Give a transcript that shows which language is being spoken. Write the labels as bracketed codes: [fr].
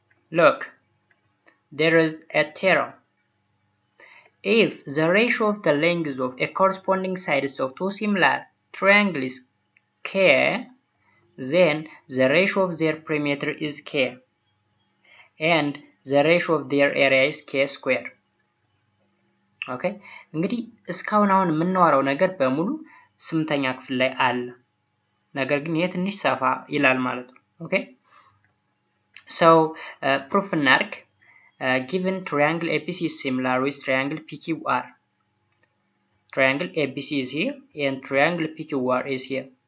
[en] Look, there is a theorem. If the ratio of the lengths of a corresponding sides of two similar triangles is k, then the ratio of their perimeter is k, and the ratio of their area is k square. [am] ኦኬ እንግዲህ እስካሁን አሁን የምናወራው ነገር በሙሉ 8ኛ ክፍል ላይ አለ። ነገር ግን ይሄ ትንሽ ሰፋ ይላል ማለት ነው። ኦኬ so proof እናድርግ። [en] given triangle ABC is similar with triangle PQR. Triangle ABC is here and triangle PQR is here.